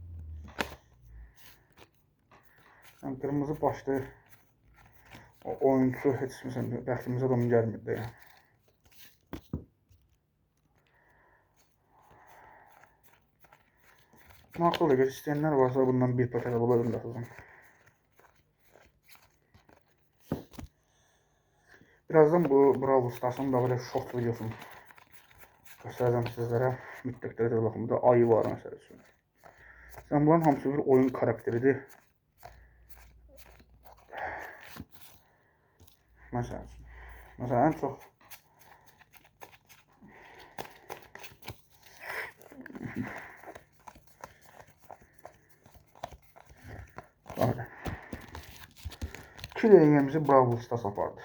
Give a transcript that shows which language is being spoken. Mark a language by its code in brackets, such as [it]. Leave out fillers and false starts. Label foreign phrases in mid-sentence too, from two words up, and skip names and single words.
[az] Yəni qırmızı başlı o oyuncu heç bəxtimizə də onun gəlmirdi. Maraqlı olacaq. İstəyənlər varsa bundan bir paket [tr] alabilirim da. Birazdan bu Brawl Stars'ın da böyle short videosunu göstereceğim sizlere. [az] Mütləq dərəcədə baxın. Burada ayı var məsəl üçün. Sən bunların hamısı bir oyun karakteridir. Məsələn ən çox iki dəqiqəmizi Brawl Stars apardı.